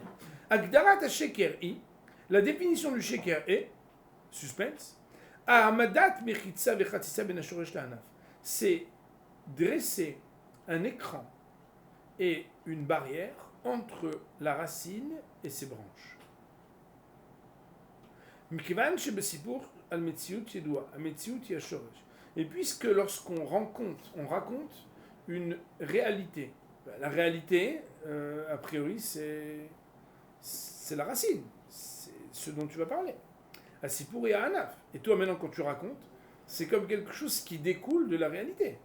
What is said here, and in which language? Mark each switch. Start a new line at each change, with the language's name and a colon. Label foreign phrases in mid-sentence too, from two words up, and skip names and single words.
Hebrew: הגדרת שקר היא,
French: la définition du Sheker est, suspense,
Hebrew: העמדת מחיצה וחציצה בין השורש לענף,
French: c'est dresser un écran et une barrière entre la racine et ses branches.
Hebrew: מכיוון שבסיפור על מציאות ידועה, המציאות היא השורש.
French: Et puisque lorsqu'on raconte une réalité, la réalité, a priori, c'est la racine, c'est ce dont tu vas parler.
Hebrew: הסיפור et ענף.
French: Et toi, maintenant, quand tu racontes, c'est comme quelque chose qui découle de la réalité.